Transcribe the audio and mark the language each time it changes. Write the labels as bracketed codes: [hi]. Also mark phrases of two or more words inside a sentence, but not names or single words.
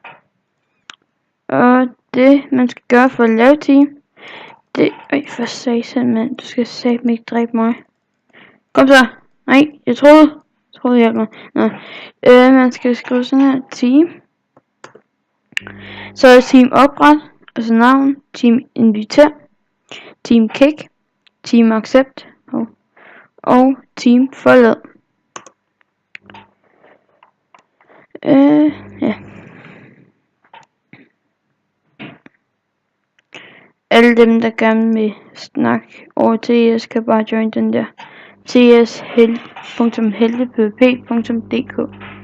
[da] Og det, man skal gøre for at lave team, det... for satan, mand. Du skal satme ikke dræbe mig. Kom så. Nej, jeg troede jeg hjalp mig. Nå. Man skal skrive sådan her team. Så er team opret, altså navn, team inviter, team kick, team accept og team forlad. Ja. Alle dem, der gerne vil snakke over TS, kan bare join den der ts.heltepvp.dk.